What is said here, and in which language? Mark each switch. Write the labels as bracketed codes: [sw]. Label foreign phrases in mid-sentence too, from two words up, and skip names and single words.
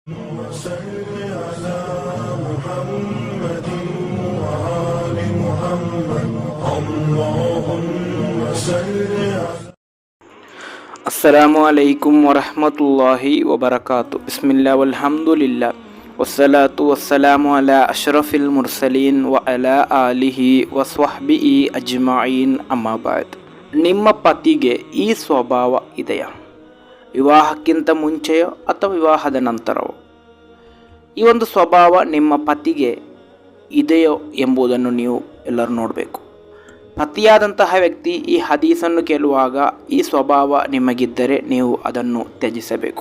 [ar] وصل على محمد وآل محمد اللهم صل على السلام عليكم ورحمة الله وبركاته. بسم الله والحمد لله والصلاة والسلام على أشرف المرسلين وعلى آله وصحبه أجمعين أما بعد. [kn] ನಿಮ್ಮ ಪತಿಗೆ ಈ ಸ್ವಭಾವ ಇದೆಯಾ? ವಿವಾಹಕ್ಕಿಂತ ಮುಂಚೆಯೋ ಅಥವಾ ವಿವಾಹದ ನಂತರವೋ ಈ ಒಂದು ಸ್ವಭಾವ ನಿಮ್ಮ ಪತಿಗೆ ಇದೆಯೋ ಎಂಬುದನ್ನು ನೀವು ಎಲ್ಲರೂ ನೋಡಬೇಕು. ಪತಿಯಾದಂತಹ ವ್ಯಕ್ತಿ ಈ ಹದೀಸನ್ನು ಕೇಳುವಾಗ ಈ ಸ್ವಭಾವ ನಿಮಗಿದ್ದರೆ ನೀವು ಅದನ್ನು ತ್ಯಜಿಸಬೇಕು.